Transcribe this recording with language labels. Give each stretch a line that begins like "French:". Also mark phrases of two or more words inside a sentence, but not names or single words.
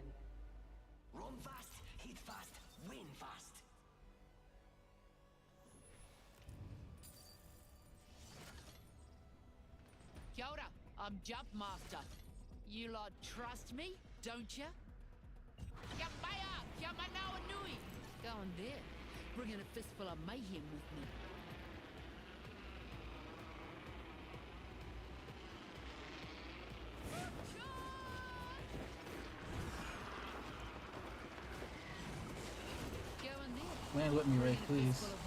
English: Run fast, hit fast, win fast.
Māori: Kia ora,
English: I'm Jump Master. You lot trust me, don't ya?
Māori: Kia maya, kia manawa nui.
English: Go on there, bringing a fistful of mayhem with me. Land with me, Ray, please.